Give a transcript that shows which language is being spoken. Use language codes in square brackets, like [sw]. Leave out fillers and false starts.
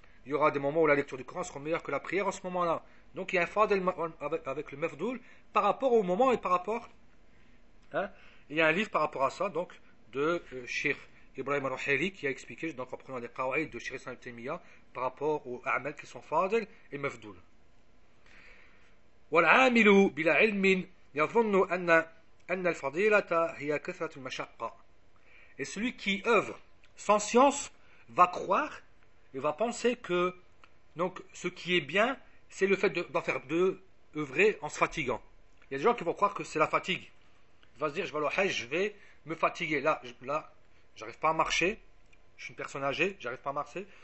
[fr] Il y aura des moments où la lecture du Coran sera meilleure que la prière en ce moment-là. Donc il y a un fadl avec le mafdoul par rapport au moment et par rapport. Hein, il y a un livre par rapport à ça, donc, de Cheikh Ibrahim al-Ruhaili qui a expliqué, donc en prenant des qawaïd de Cheikh Ibn Taymiyyah par rapport aux a'mal qui sont fadl et mafdoul. [ar] والعامل بلا علم يظن أن الفضيلة هي كثرة المشقة. [fr] Et celui qui œuvre sans science va croire et va penser que donc, ce qui est bien, c'est le fait de œuvrer en se fatiguant. Il y a des gens qui vont croire que c'est la fatigue. Ils vont se dire, je vais aller au Hajj, je vais me fatiguer. Là, je n'arrive pas à marcher. Je suis une personne âgée, je n'arrive pas à marcher.